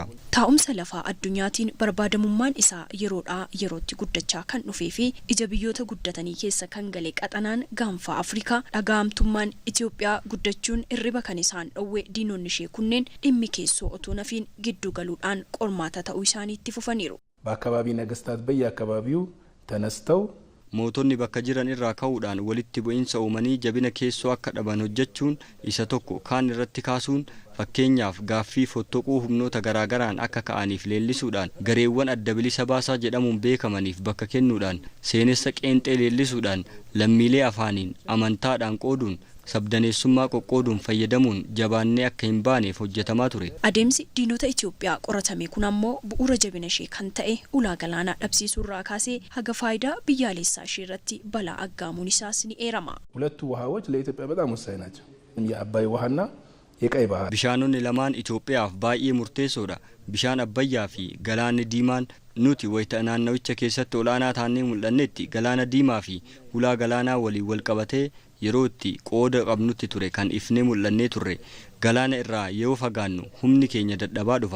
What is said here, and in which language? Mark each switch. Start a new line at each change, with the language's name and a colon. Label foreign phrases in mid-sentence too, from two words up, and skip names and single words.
Oromo: Taa'umsa lafaa addunyaatiin barbaadamummaan isaa yeroodhaa yerootti guddachaa kan dhufee fi ija biyyoota guddatanii keessa kan gale qaxanaan gaanfa Afrikaa dhagahamtummaan Itoophiyaa guddachuun irriba kan isaan dhowwee diinonni ishee kunneen dhimmi keessoo otoo nafiin giddu galuudhaan qormaata ta'uu isaanii itti fufaniiru.
Amharic: በአካባቢ ነገስታት በየአካባቢው ተነስተው
Oromo: mootonni bakka jiran irraa ka'uudhaan walitti bu'iinsa uumanii jabina keessoo akka dhaban hojjechuun isa tokko kaan irratti kaasuun fakkeenyaaf gaaffii fottoquu humnoota garaagaraan akka ka'aniif leellisuudhaan gareewwan adda bilisa baasaa jedhamuun beekamaniif bakka kennuudhaan seenessa qeenxee leellisuudhaan lammiilee afaaniin amantaadhaan qooduun sabdaneessummaa qoqqooduun fayyadamuun jabaannee akka hin baaneef hojjetamaa ture. Adeemsi diinota Itoophiyaa qoratame kun ammoo bu'uura jabina ishee kan ta'e ulaa galaanaa dhabsiisuurraa kaasee haga faayidaa biyyaalessaa ishee irratti balaa aggaamuun isaas ni eerama.
Amharic: ሁለቱ ውሃዎች ለኢትዮጵያ በጣም ወሳኝ ናቸው። የአባይ ውሃና የቀይ ባህር
Oromo: bishaanonni lamaan Itoophiyaaf baay'ee murteessoodha. Bishaan Abbayyaa fi Galaanni Diimaan nuti wayita naannawicha keessatti olaanaa taanee mul'annetti Galaana Diimaa fi ulaa galaanaa waliin wal qabatee yeroo itti qooda qabnutti ture kan ifnee mul'annee turre. Galaana irraa yoo fagaannu humni keenya dadhabaa dhufa.